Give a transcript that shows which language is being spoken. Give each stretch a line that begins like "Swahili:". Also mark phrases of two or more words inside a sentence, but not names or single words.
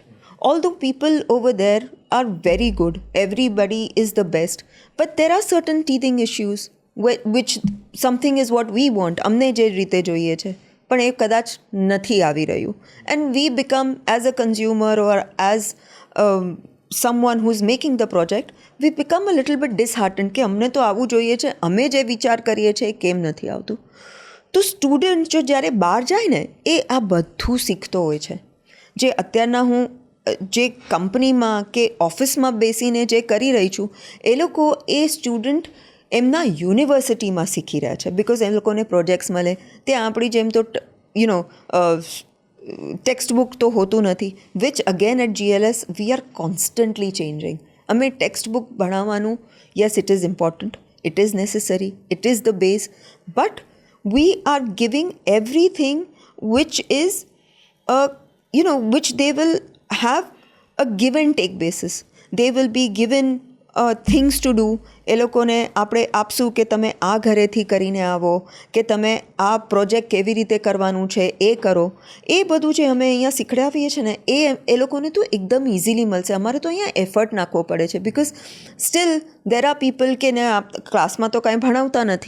English: All the people over there are very good, everybody is the best, but there are certain teething issues which something is what we want,
Gujarati: અમને જે રીતે જોઈએ છે પણ એ કદાચ નથી આવી રહ્યું.
English: and we become as a consumer or as someone who is making the project, we become a little bit disheartened
Gujarati: કે અમને તો આવું જોઈએ છે, અમે જે વિચાર કરીએ છીએ કેમ નથી આવતું. તો સ્ટુડન્ટ જો જ્યારે બહાર જાય ને એ આ બધું શીખતો હોય છે. જે અત્યારના હું જે કંપનીમાં કે ઓફિસમાં બેસીને જે કરી રહી છું એ લોકો એ સ્ટુડન્ટ એમના યુનિવર્સિટીમાં શીખી રહ્યા છે, બિકોઝ એ લોકોને પ્રોજેક્ટ્સ મળે. ત્યાં આપણી જેમ તો ટેક્સ્ટ બુક તો હોતું નથી,
English: which again at GLS we are constantly changing.
Gujarati: અમે ટેક્સ્ટ બુક ભણાવવાનું,
English: yes it is important, it is necessary, it is the base, but we are giving everything which is which they will have a give and take basis. They will be given things to do.
Gujarati: એ લોકોને આપણે આપશું કે તમે આ ઘરેથી કરીને આવો, કે તમે આ પ્રોજેક્ટ કેવી રીતે કરવાનું છે એ કરો. એ બધું જે અમે અહીંયા શીખડાવીએ છીએ ને એ લોકોને તો એકદમ ઇઝીલી મળશે. અમારે તો અહીંયા એફર્ટ નાખવો પડે છે, બિકોઝ
English: still there are people
Gujarati: કે ને ક્લાસમાં તો કાંઈ ભણાવતા નથી.